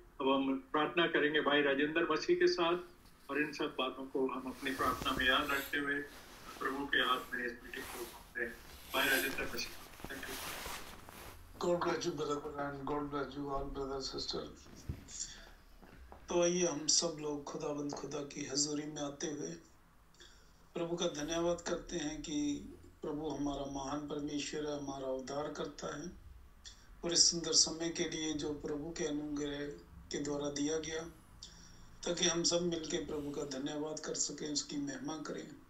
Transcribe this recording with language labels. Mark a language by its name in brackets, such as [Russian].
[Hindi] अब हम प्रार्थना करेंगे भाई राजेंद्र मसीह के साथ, और इन सब बातों को हम अपनी प्रार्थना में याद रखते हुए प्रभु के हाथ में इस मीटिंग को सौंपते हैं। भाई राजेंद्र मसीह, thank you. [English] God bless you, brother, and God bless you all, brother, sister. [Hindi] तो आइए हम सब लोग खुदाबंद खुदा की हजूरी में आते हुए प्रभु का धन्यवाद करते हैं कि प्रभु हमारा महान परमेश्वर है, हमारा उद्धार करता है, और इस सुंदर समय के लिए जो प्रभु के अनुग्रह के द्वारा दिया गया, ताकि हम सब मिलकर प्रभु का धन्यवाद कर सकें, उसकी महिमा करें।